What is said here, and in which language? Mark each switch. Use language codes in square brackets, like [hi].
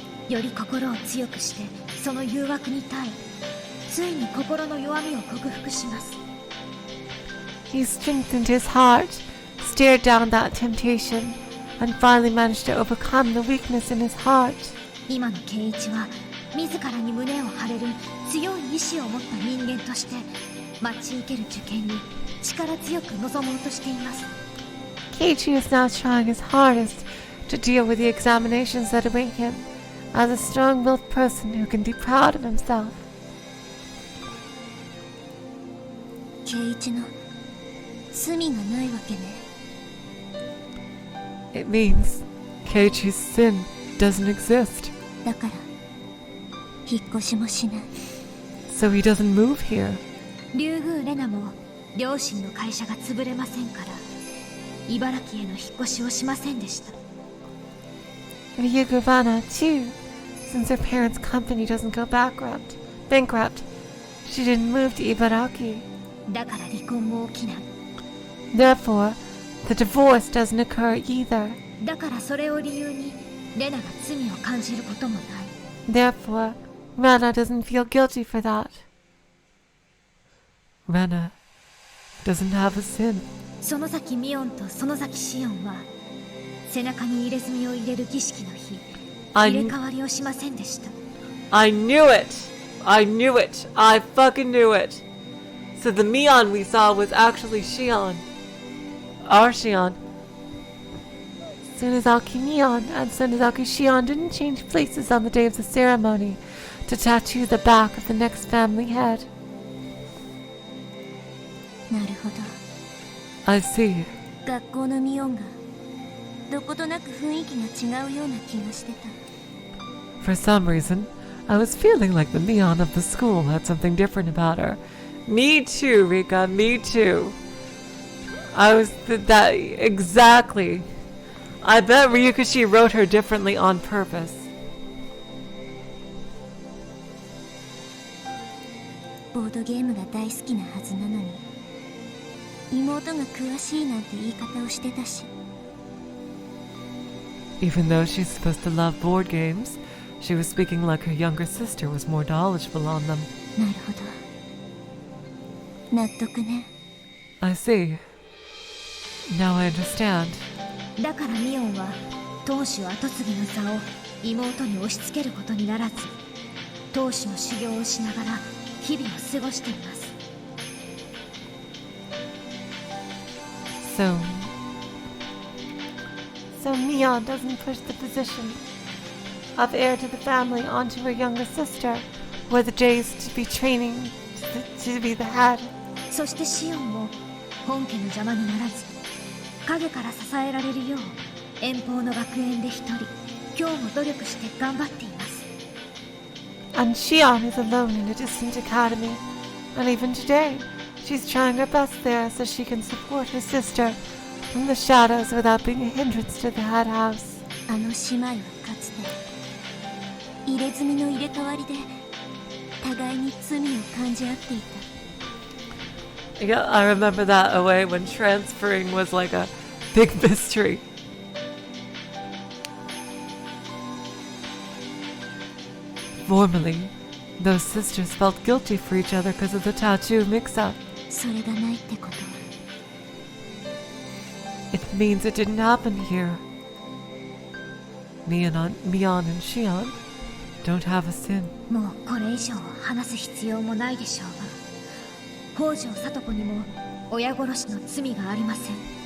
[ja] より心を強くしてその誘惑に耐えついに心の弱みを克服します。 [en] He strengthened his heart, stared down that temptation, and finally managed to overcome the weakness in his heart. [ja] 今の圭一は自らに胸を張れる強い意志を持った人間として待ち受ける受験に力強く臨もうとしています。 [en] Keiichi is now trying his hardest to deal with the examinations that await him as a strong-willed person who can be proud of himself. [ja] 圭一の罪がないわけね。 [en] It means Keiichi's sin doesn't exist, [ja] だから引っ越しもしない。 [en] so he doesn't move here. [ja] 竜宮レナも両親の会社が潰れませんから茨城への引っ越しをしませんでした。 [en] Ryugurana, too, since her parents' company doesn't go bankrupt, she didn't move to Ibaraki. [ja] だから離婚も起きない。 [en] Therefore, The divorce doesn't occur either. [ja] だからそれを理由にレナが罪を感じることもない。 [en] Therefore, Rena doesn't feel guilty for that. Rena doesn't have a sin. [ja] 園崎ミオンと園崎シオンは背中に入れ墨を入れる儀式の日、入れ替わりをしませんでした。 [en] I knew it! I knew it! I fucking knew it! So the Mion we saw was actually Shion. Our Shion. Sunazaki Mion and Sunazaki Shion didn't change places on the day of the ceremony to tattoo the back of the next family head. [ja] なるほど。 [en] I see. [ja] 学校のミオンがどことなく雰囲気が違うような気がしてた。 [en] For some reason, I was feeling like the Mion of the school had something different about her. Me too, Rika, me too. I was that exactly. I bet Ryukashi wrote her differently on purpose. [ja] ボードゲームが大好きなはずなのに、妹が詳しいなんて言い方をしてたし。 [en] Even though she's supposed to love board games, she was speaking like her younger sister was more knowledgeable on them. [ja] なるほど。納得ね。 [en] I see. Now I understand. [ja] だからミオンは当主跡継ぎの座を妹に押し付けることにならず、当主の修行をしながら日々を過ごしています。 [en] So Mion doesn't push the position of heir to the family onto her younger sister, where the days to be training to be the head. [ja] そしてシオンも本家の邪魔にならず、影から支えられるよう遠方の学園で一人今日も努力して頑張っています。 [en] And Shion is alone in a distant academy, and even today, she's trying her best there so she can support her sister from the shadows without being a hindrance to the head house. [ja] あの姉妹はかつて入れ墨の入れ替わりで互いに罪を感じ合っていた。 [en] Yeah, I remember that away when transferring was like a big mystery. Formerly, those sisters felt guilty for each other because of the tattoo mix-up. [ja] それがないってことは [en] It means it didn't happen here. Mion and Shion don't have a sin. [ja] もうこれ以上話す必要もないでしょうが、北条聡子にも親殺しの罪がありません。